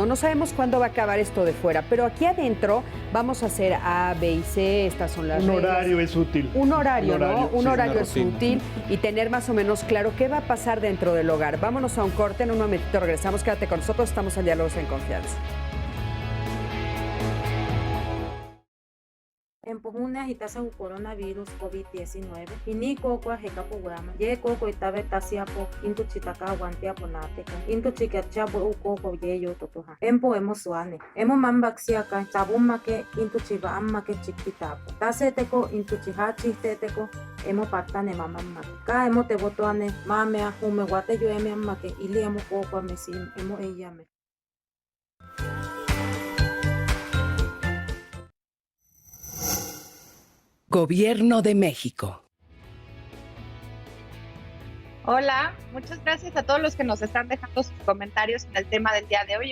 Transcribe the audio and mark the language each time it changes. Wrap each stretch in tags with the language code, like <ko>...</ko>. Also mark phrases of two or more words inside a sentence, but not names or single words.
<es>No sabemos cuándo va a acabar esto de fuera, pero aquí adentro vamos a hacer A, B y C, estas son las reglas. Un horario es útil. Un horario, ¿no? Un sí, horario es útil y tener más o menos claro qué va a pasar dentro del hogar. Vámonos a un corte, en un momentito regresamos, quédate con nosotros, estamos en Diálogos en Confianza.</es> <yaq>Empujuna hitasa u coronavirus COVID-19. Ini koko hekapo wama. Ye koko itabe tasiapo into chitaka wantiapo nateka. Into chikachabo u koko ye yo totoha. Empo emo suane. Emo mambaxiaka sabumake into chiva ammake chikitapo. Taseteko into chihachi teteko. Emo patane mamamma. Ka emo te botoane mame ahume wate yo eme ammake ili emo koko amesin emo eyame.</yaq> <es>Gobierno de México. Hola, muchas gracias a todos los que nos están dejando sus comentarios en el tema del día de hoy.</es>